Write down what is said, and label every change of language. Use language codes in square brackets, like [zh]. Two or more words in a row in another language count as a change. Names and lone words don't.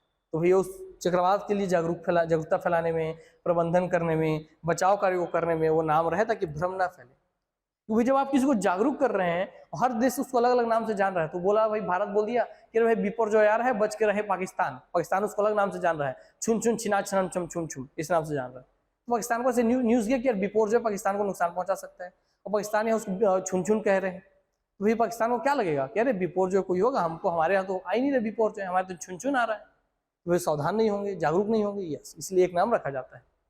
[hi] तो भैया उस चक्रवात के लिए जागरूकता फैलाने में, प्रबंधन करने में, बचाव कार्यों को करने में वो नाम रहे ताकि भ्रम ना फैले। क्योंकि जब आप किसी को जागरूक कर रहे हैं, हर देश उसको अलग अलग नाम से जान रहा है, तो बोला भाई भारत बोल दिया कि भाई बिपोरजॉय आ रहा है बच के रहे पाकिस्तान, पाकिस्तान उसको अलग नाम से जान रहा है, छुन छुन छिना छन छम छुम छुम इस नाम से जान रहा है। तो पाकिस्तान को ऐसे न्यूज किया कि यार बिपोरजॉय पाकिस्तान को नुकसान पहुंचा सकता है, और पाकिस्तान यहाँ उसको छुन छुन कह रहे हैं, तो भाई पाकिस्तान को क्या लगेगा कि अरे बिपोरजॉय कोई होगा, हमको हमारे यहाँ तो आ ही नहीं रहा बिपोरजॉय, हमारे तो छुन छुन आ रहा है, तो वे सावधान नहीं होंगे, जागरूक नहीं होंगे, यस, इसलिए एक नाम रखा जाता है।